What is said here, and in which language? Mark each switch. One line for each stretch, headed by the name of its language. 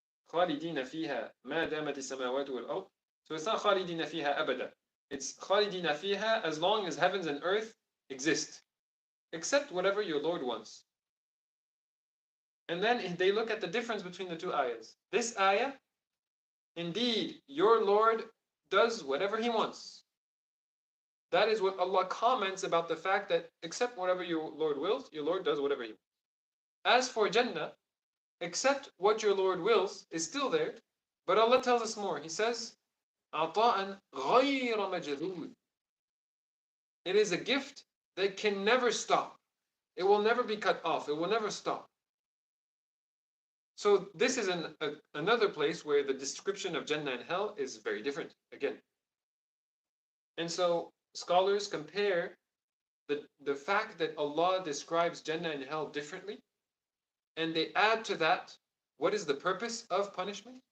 Arabic: خالدين فيها ما دامت السماوات والأرض.
English: So it's not
Arabic: خالدين فيها أبدا.
English: It's
Arabic: خالدين فيها
English: as long as heavens and earth exist. Except whatever your Lord wants. And then they look at the difference between the two ayahs. This ayah, indeed, your Lord does whatever He wants. That is what Allah comments about the fact that except whatever your Lord wills, your Lord does whatever He wants. As for Jannah, except what your Lord wills is still there, but Allah tells us more. He says,
Arabic: عطاء غير مجذوذ.
English: It is a gift that can never stop. It will never be cut off. It will never stop. So this is another place where the description of Jannah and Hell is very different again. And so scholars compare the fact that Allah describes Jannah and Hell differently, and they add to that, what is the purpose of punishment?